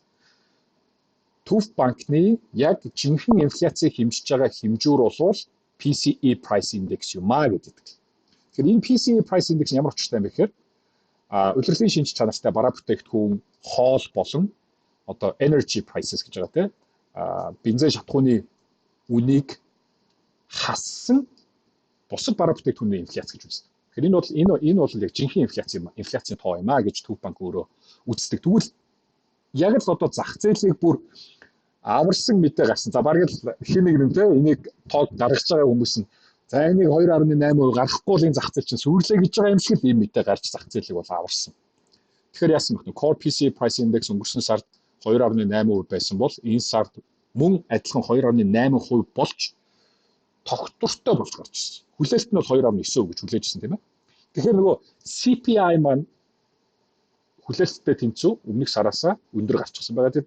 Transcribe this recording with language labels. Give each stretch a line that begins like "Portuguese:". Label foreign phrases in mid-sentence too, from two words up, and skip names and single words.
Mongolian: Төв банкны яг жинхэнэ инфляцийг хэмжиж байгаа хэмжүүр бол
English: PCE price index
Mongolian: юм аа гэдэг. Тэгэхээр энэ
English: PCE price index
Mongolian: ямар учиртай юм бэ гэхээр улирлын шинж чанартай бараа бүтээгдэхүүн хоол болон одоо
English: energy prices
Mongolian: гэж байгаа тийм бензин шатхууны үнийг хассан бусад бараа бүтээгдэхүүний инфляц гэж үздэг. Тэгэхээр энэ бол яг жинхэнэ инфляцийн тоо юм аа гэж Төв банк өөрөө үздэг. Тэгвэл яг л одоо зах зээлийг бүр аварсан мэдээ гарсан. За бараг л хин нэг юм те энийг тоог гаргаж байгаа хүмүүс нь за энийг 2.8% гаргахгүй л энэ зах зээл чинь сүрлээ гэж байгаа юм шиг л ийм мэдээ гарч зах зээлийг бол аварсан. Тэгэхээр яасан бэ?
English: Core PCE price index
Mongolian: өнгөрсөн сард 2.8% байсан бол энэ сард мөн адилхан 2.8% болж тогтвортой болж гарч ирсэн. Хүлээлт нь бол 2.9% гэж хүлээжсэн тийм ээ. Тэгэхээр нөгөө CPI маань хүлээлттэй тэнцүү өмнөх сараасаа өндөр гарчихсан байгаа гэдэг.